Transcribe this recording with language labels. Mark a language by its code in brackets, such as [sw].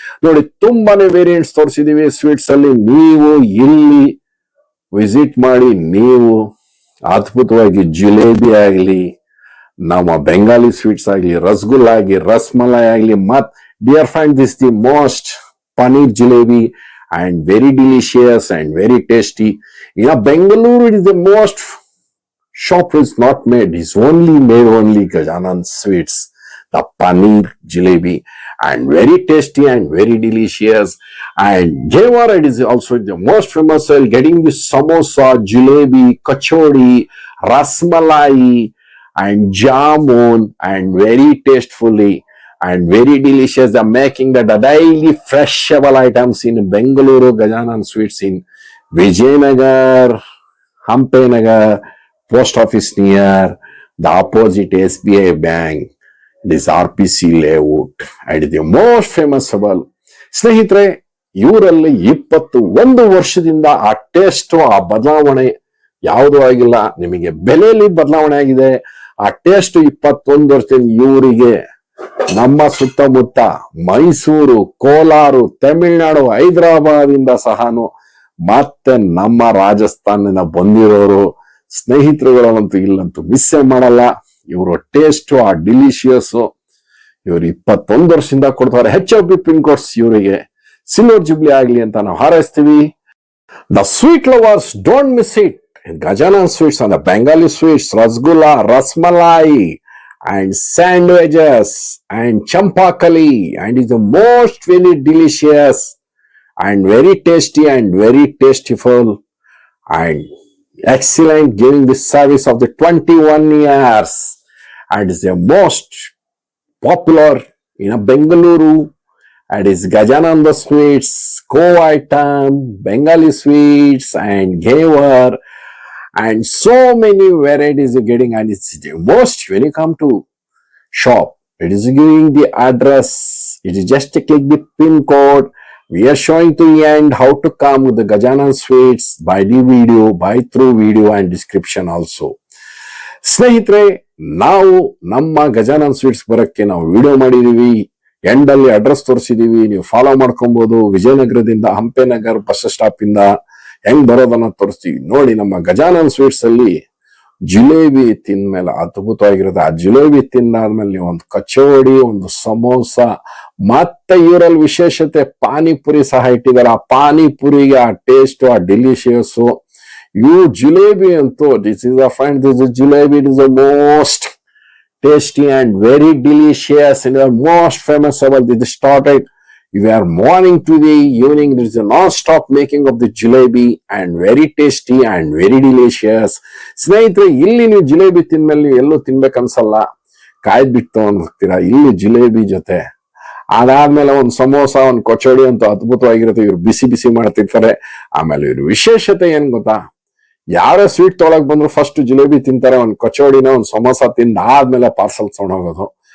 [kn] ನೋಡಿ ತುಂಬಾನೇ variants ತೋರಿಸಿದೀವಿ sweets ಅಲ್ಲಿ. ನೀವು ಇಲ್ಲಿ ವಿಸಿಟ್ ಮಾಡಿ ನೀವು ಅದ್ಭುತವಾಗಿ ಜಿಲೇಬಿ ಆಗ್ಲಿ, ನಮ್ಮ ಬೆಂಗಾಲಿ ಸ್ವೀಟ್ಸ್ ಆಗ್ಲಿ, ರಸಗುಲ್ಲ ಆಗ್ಲಿ, ರಸ್ಮಲೈ ಆಗ್ಲಿ, ಮತ್ [en] Dear friend this the most paneer jalebi and very delicious and very tasty. In Bengaluru, it is the most shop is not made. It's only made only Gajanan Sweets, the paneer jalebi, and very tasty and very delicious. And Jewar, it is also the most famous. Getting the samosa, jalebi, kachori, rasmalai, and jamun, and very tastefully. And very delicious. They're making the daily freshable items in Bengaluru Gajanan Sweets in Vijayanagar, Hampenagar, post office near the opposite SBI bank. This RPC layout. And the most famous [kn] ಸ್ನೇಹಿತರೆ, ಇವರಲ್ಲಿ 21 ವರ್ಷದಿಂದ ಆ taste, ಆ ಬದಲಾವಣೆ ಯಾವುದೂ ಆಗಿಲ್ಲ. ನಿಮಗೆ ಬೆಲೆಯಲ್ಲಿ ಬದಲಾವಣೆ ಆಗಿದೆ. ಆ ಟೇಸ್ಟ್ 21 ವರ್ಷದಿಂದ ಇವರಿಗೆ ನಮ್ಮ ಸುತ್ತಮುತ್ತ ಮೈಸೂರು, ಕೋಲಾರ, ತಮಿಳುನಾಡು, ಹೈದರಾಬಾದ್ ಇಂದ ಸಹನು ಮತ್ತೆ ನಮ್ಮ ರಾಜಸ್ಥಾನದಿಂದ ಬಂದಿರೋರು ಸ್ನೇಹಿತರುಗಳಂತೂ ಇಲ್ಲಂತೂ ಮಿಸ್ಸೇ ಮಾಡಲ್ಲ. ಇವರು ಟೇಸ್ಟ್, ಆ ಡಿಲಿಷಿಯಸ್ ಇವರು 21 ವರ್ಷದಿಂದ ಕೊಡ್ತಾರೆ. HFB ಪಿನ್ ಕೋಡ್ಸ್ ಇವರಿಗೆ ಸಿಲ್ವರ್ ಜುಬ್ಲಿ ಆಗ್ಲಿ ಅಂತ ನಾವು ಹಾರೈಸ್ತೀವಿ. [en] The sweet lovers, don't miss it. Gajanan Sweets and the Bengali Sweets, Rasgulla, Rasmalai, and sandwiches and champakali, and is the most very delicious and very tasty and very tasteful and excellent, giving the service of the 21 years, and is the most popular in Bengaluru. And is Gajananda Sweets, Kova item, Bengali Sweets, and Ghevar, and so many varieties you're getting. And it's the most, when you come to shop, it is giving the address, it is just to click the pin code. We are showing to the end how to come with the Gajanan Sweets by the video, by through video and description also. [kn] ಸ್ನೇಹಿತರೆ, ನಾವು ನಮ್ಮ Gajanan sweets ಬರಕ್ಕೆ ನಾವು video ಮಾಡಿದೀವಿ. End ಅಲ್ಲಿ address ತೋರಿಸಿದೀವಿ, ನೀವು follow ಮಾಡ್ಕೊಬಹುದು. ವಿಜಯನಗರದಿಂದ ಹಂಪೆನಗರ್ bus stop ಇಂದ ಹೆಂಗ್ ಬರೋದನ್ನ ತೋರಿಸ್ತೀವಿ ನೋಡಿ. ನಮ್ಮ ಗಜಾನನ್ ಸ್ವೀಟ್ಸ್ ಅಲ್ಲಿ ಜಿಲೇಬಿ ತಿಂದ್ಮೇಲೆ ಅದ್ಭುತವಾಗಿರುತ್ತೆ. ಆ ಜಿಲೇಬಿ ತಿಂದಾದ್ಮೇಲೆ ನೀವು ಒಂದು ಕಚೋಡಿ, ಒಂದು ಸಮೋಸ, ಮತ್ತೆ ಇವರಲ್ಲಿ ವಿಶೇಷತೆ ಪಾನಿಪುರಿ ಸಹ ಇಟ್ಟಿದ್ದಾರೆ. ಆ ಪಾನಿಪುರಿಗೆ ಆ ಟೇಸ್ಟ್, ಆ ಡಿಲಿಷಿಯಸ್ ಇವು ಜಿಲೇಬಿ ಅಂತೂ [en] This is a friend, this is jalebi, it is the most tasty and very delicious and the most famous about this started. You are morning to the evening, there is a non-stop making of the jalebi and very tasty and very delicious. [kn] ಸ್ನೇಹಿತರೆ, ಇಲ್ಲಿ ನೀವು ಜಿಲೇಬಿ ತಿಂದ್ಮೇಲೆ ಎಲ್ಲೂ ತಿನ್ಬೇಕನ್ಸಲ್ಲ, ಕಾಯ್ದು ಬಿಟ್ಟು ಹೋಗ್ತೀರಾ. ಇಲ್ಲಿ ಜಿಲೇಬಿ ಜೊತೆ ಅದಾದ್ಮೇಲೆ ಒಂದು ಸಮೋಸ, ಒಂದು ಕಚೋಡಿ ಅಂತೂ ಅದ್ಭುತವಾಗಿರುತ್ತೆ. ಇವ್ರು ಬಿಸಿ ಬಿಸಿ ಮಾಡ್ತಿರ್ತಾರೆ. ಆಮೇಲೆ ಇವ್ರ ವಿಶೇಷತೆ ಏನ್ ಗೊತ್ತಾ, ಯಾರೇ ಸ್ವೀಟ್ ತೊಗೊಳಕ್ ಬಂದ್ರು ಫಸ್ಟ್ ಜಿಲೇಬಿ ತಿಂತಾರೆ, ಒಂದು ಕಚೋಡಿನ ಒಂದು ಸಮೋಸ ತಿಂದ ಆದ್ಮೇಲೆ ಪಾರ್ಸಲ್ ತಗೊಂಡೋಗೋದು.